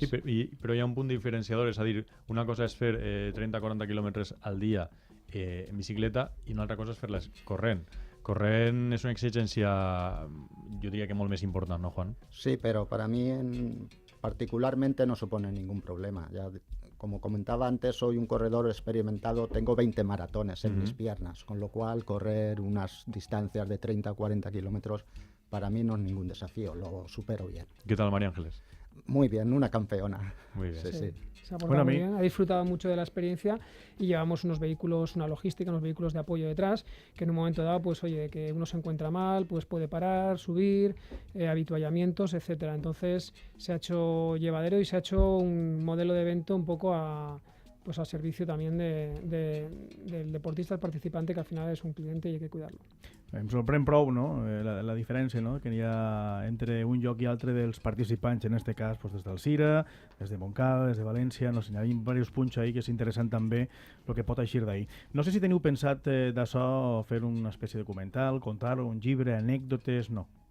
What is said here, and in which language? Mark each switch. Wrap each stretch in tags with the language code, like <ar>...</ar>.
<ca>Sí, però hi ha un punt diferenciador, és a dir, una cosa és fer 30-40 quilòmetres al dia en bicicleta i una altra cosa és fer-les corrent. Corrent és una exigència,</ca> <es>yo diría que</es> <ca>molt més important, ¿no, Juan?</ca> <es>Sí, pero para mí particularmente no supone ningún problema. Ya, como comentaba antes, soy un corredor experimentado, tengo 20 maratones en mis piernas, con lo cual correr unas distancias de 30 o 40 kilómetros para mí no es ningún desafío, lo supero bien. ¿Qué tal, María Ángeles? Muy bien, una campeona. Muy bien. Sí. Se ha portado muy bien, ha disfrutado mucho de la experiencia y llevamos unos vehículos, una logística, unos vehículos de apoyo detrás, que en un momento dado, pues oye, que uno se encuentra mal, pues puede parar, subir, habituallamientos, etcétera. Entonces se ha hecho llevadero y se ha hecho un modelo de evento un poco al servicio también del deportista, el participante, que al final es un cliente y hay que cuidarlo.</es> <ca>Em sorprèn prou, no?, la diferència, no?, que hi ha entre un lloc i altre dels participants, en este cas pues, des d'Alzira, des de Montcada, des de València, no sé, hi ha diversos punts ahí que és interessant també el que pot eixir d'ahir. No sé si teniu pensat d'això fer una espècie de documental, contar un llibre, anècdotes, no.</ca>